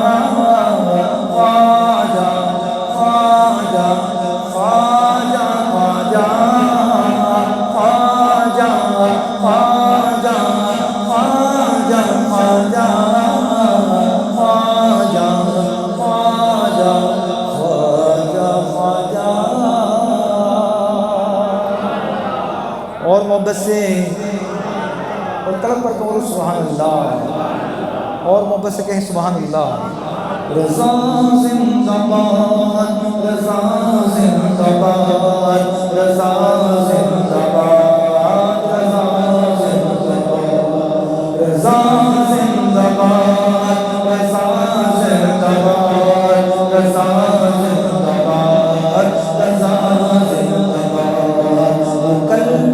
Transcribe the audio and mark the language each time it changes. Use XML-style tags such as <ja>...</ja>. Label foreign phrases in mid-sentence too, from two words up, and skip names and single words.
<ur>خواجہ خواجہ خواجہ خواجہ خواجہ خواجہ خواجہ خواجہ خواجہ خواجہ خواجہ خواجہ۔ اور محبت سے اور طلب پر کہو سبحان اللہ، اور محبت سے کہیں سبحان اللہ۔ رضا زندہ باد، رضا زندہ باد، رضا زندہ باد، رضا زندہ باد، رضا زندہ باد، رضا زندہ باد، رضا زندہ باد، رضا زندہ باد، قلب</ur>